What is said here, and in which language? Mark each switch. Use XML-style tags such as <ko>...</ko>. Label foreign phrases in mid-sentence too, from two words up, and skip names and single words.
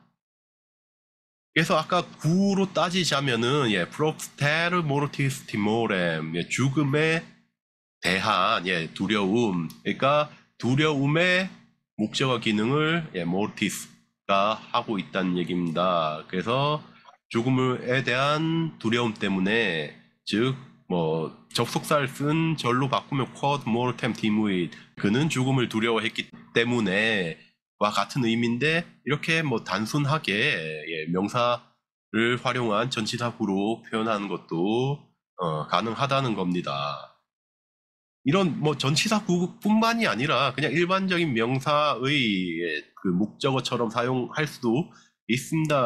<ko>그래서 아까 구로 따지자면은</ko> <la>propter mortis timorem</la> <ko>죽음에 대한 두려움. 그러니까 두려움의 목적어 기능을 모르티스가 하고 있다는 얘기입니다. 그래서 죽음에 대한 두려움 때문에 즉 뭐 접속사를 쓴 절로 바꾸면</ko> <la>quod mortem timuit</la> <ko>그는 죽음을 두려워했기 때문에 와 같은 의미인데 이렇게 뭐 단순하게 명사를 활용한 전치사구로 표현하는 것도 가능하다는 겁니다. 이런 뭐 전치사구뿐만이 아니라 그냥 일반적인 명사의 그 목적어처럼 사용할 수도 있습니다.</ko>